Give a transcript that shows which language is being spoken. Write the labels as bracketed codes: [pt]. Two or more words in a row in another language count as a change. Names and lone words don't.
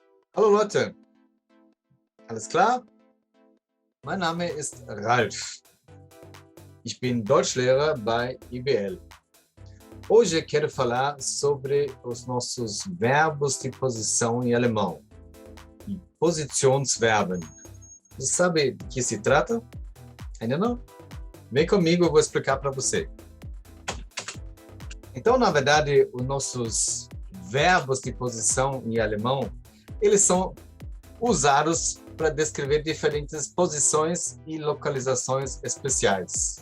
[de] Hallo Leute, alles klar? Mein Name ist Ralf. Ich bin Deutschlehrer bei IBL. [pt] Hoje quero falar sobre os nossos verbos de posição em alemão, e Positionsverben. Você sabe de que se trata? Ainda não? Vem comigo, eu vou explicar para você. Então, na verdade, os nossos verbos de posição em alemão, eles são usados para descrever diferentes posições e localizações especiais.